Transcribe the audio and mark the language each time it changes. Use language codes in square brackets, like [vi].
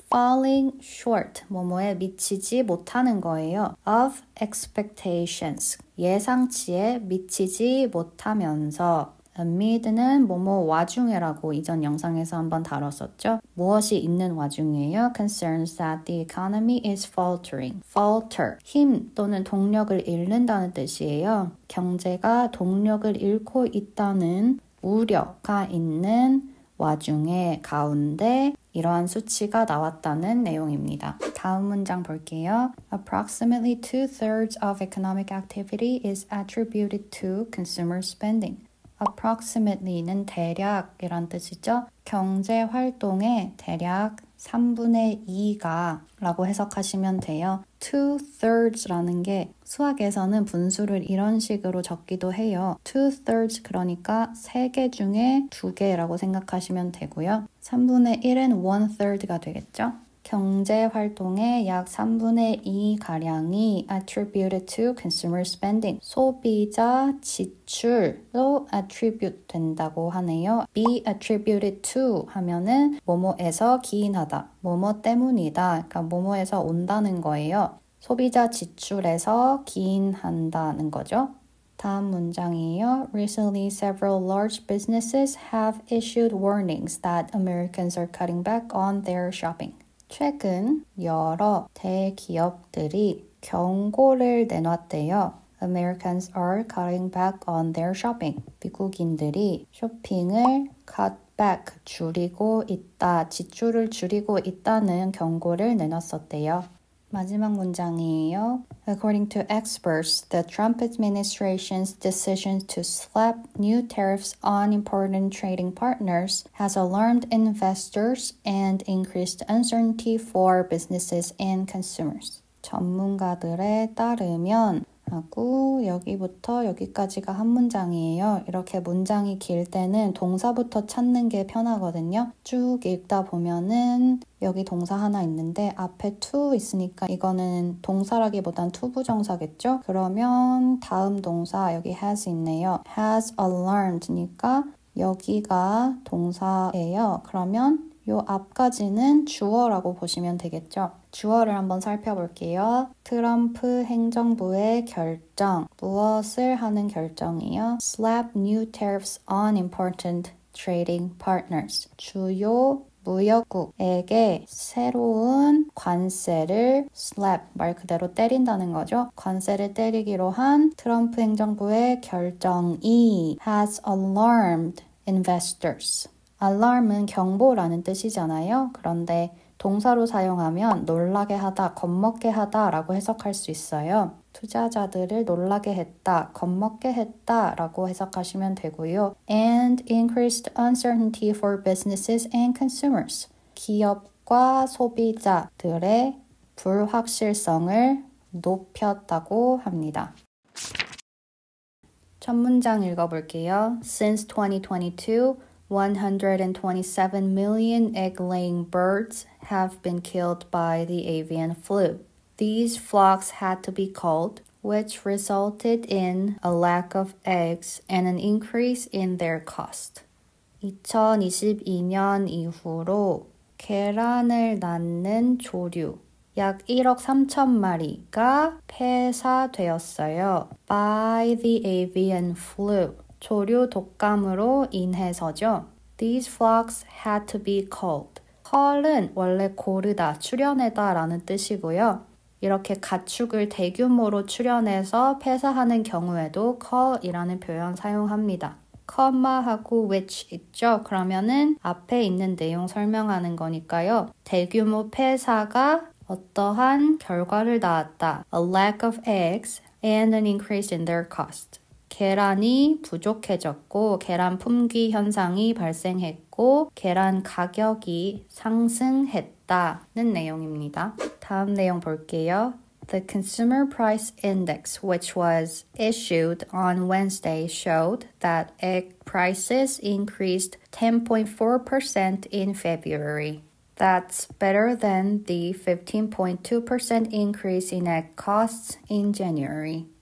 [en] Falling short, [ko] 뭐뭐에 미치지 못하는 거예요. [en] Of expectations, [ko] 예상치에 미치지 못하면서 amid는 뭐뭐 와중에라고 이전 영상에서 한번 다뤘었죠. 무엇이 있는 와중이에요. [en] Concerns that the economy is faltering. [ko] Falter, 힘 또는 동력을 잃는다는 뜻이에요. 경제가 동력을 잃고 있다는 우려가 있는 와중에 가운데 이러한 수치가 나왔다는 내용입니다. 다음 문장 볼게요. [en] Approximately 2/3 of economic activity is attributed to consumer spending. [ko] approximately는 대략이란 뜻이죠. 경제 활동의 대략 3분의 2가 라고 해석하시면 돼요. 2/3라는 게 수학에서는 분수를 이런 식으로 적기도 해요. 2/3 그러니까 3개 중에 2개라고 생각하시면 되고요. 3분의 1은 1/3가 되겠죠. 경제 활동의 약 3분의 2가량이 [en] attributed to consumer spending. [ko] 소비자 지출로 attribute 된다고 하네요. [en] be attributed to [ko] 하면은 뭐뭐에서 기인하다, 뭐뭐 때문이다. 그러니까 뭐뭐에서 온다는 거예요. 소비자 지출에서 기인한다는 거죠. 다음 문장이에요. [en] Recently, several large businesses have issued warnings that Americans are cutting back on their shopping. [ko] 최근 여러 대기업들이 경고를 내놨대요. [en] Americans are cutting back on their shopping. [ko] 미국인들이 쇼핑을 cut back, 줄이고 있다, 지출을 줄이고 있다는 경고를 내놨었대요. 마지막 문장이에요. [en] According to experts, the Trump administration's decision to slap new tariffs on important trading partners has alarmed investors and increased uncertainty for businesses and consumers. [ko] 전문가들에 따르면 하고 여기부터 여기까지가 한 문장이에요. 이렇게 문장이 길 때는 동사부터 찾는 게 편하거든요. 쭉 읽다 보면은 여기 동사 하나 있는데 앞에 to 있으니까 이거는 동사라기보단 투부정사겠죠? 그러면 다음 동사 여기 has 있네요. has alarmed니까 여기가 동사예요. 그러면 요 앞까지는 주어라고 보시면 되겠죠. 주어를 한번 살펴볼게요. 트럼프 행정부의 결정. 무엇을 하는 결정이요? [en] Slap new tariffs on important trading partners. [ko] 주요 무역국에게 새로운 관세를 slap, 말 그대로 때린다는 거죠. 관세를 때리기로 한 트럼프 행정부의 결정이 [en] has alarmed investors. [ko] alarm은 경보라는 뜻이잖아요. 그런데 동사로 사용하면 놀라게 하다, 겁먹게 하다 라고 해석할 수 있어요. 투자자들을 놀라게 했다, 겁먹게 했다 라고 해석하시면 되고요. [en] And increased uncertainty for businesses and consumers. [ko] 기업과 소비자들의 불확실성을 높였다고 합니다. 첫 문장 읽어볼게요. [en] Since 2022, 127 million egg-laying birds have been killed by the avian flu. These flocks had to be culled, which resulted in a lack of eggs and an increase in their cost. [ko] 2022년 이후로 계란을 낳는 조류 약 1억 3천 마리가 폐사되었어요. [en] By the avian flu. [ko] 조류 독감으로 인해서죠. [en] These flocks had to be culled. [ko] cull은 원래 고르다, 출현하다 라는 뜻이고요. 이렇게 가축을 대규모로 출현해서 폐사하는 경우에도 cull이라는 표현 사용합니다. comma하고 which 있죠? 그러면은 앞에 있는 내용 설명하는 거니까요. 대규모 폐사가 어떠한 결과를 낳았다. [en] A lack of eggs and an increase in their cost. [ko] 계란이 부족해졌고 계란 품귀 현상이 발생했고 계란 가격이 상승했다는 내용입니다. 다음 내용 볼게요. [en] The Consumer Price Index, which was issued on Wednesday, showed that egg prices increased 10.4% in February. That's better than the 15.2% increase in egg costs in January.